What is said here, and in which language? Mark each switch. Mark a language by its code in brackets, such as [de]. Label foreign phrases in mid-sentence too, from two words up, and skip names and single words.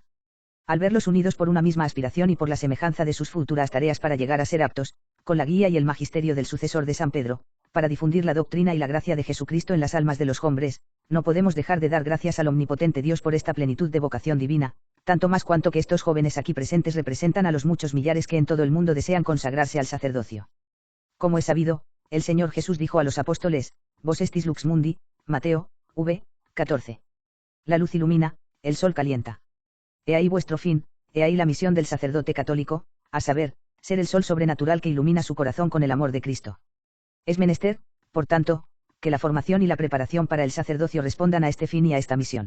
[es] Al verlos unidos por una misma aspiración y por la semejanza de sus futuras tareas para llegar a ser aptos, con la guía y el magisterio del sucesor de San Pedro, para difundir la doctrina y la gracia de Jesucristo en las almas de los hombres, no podemos dejar de dar gracias al omnipotente Dios por esta plenitud de vocación divina, tanto más cuanto que estos jóvenes aquí presentes representan a los muchos millares que en todo el mundo desean consagrarse al sacerdocio. Como es sabido, el Señor Jesús dijo a los apóstoles, [la] Vos estis lux mundi, [es] Mateo, v. 14. La luz ilumina, el sol calienta. He ahí vuestro fin, he ahí la misión del sacerdote católico, a saber, ser el sol sobrenatural que ilumina su corazón con el amor de Cristo. Es menester, por tanto, que la formación y la preparación para el sacerdocio respondan a este fin y a esta misión.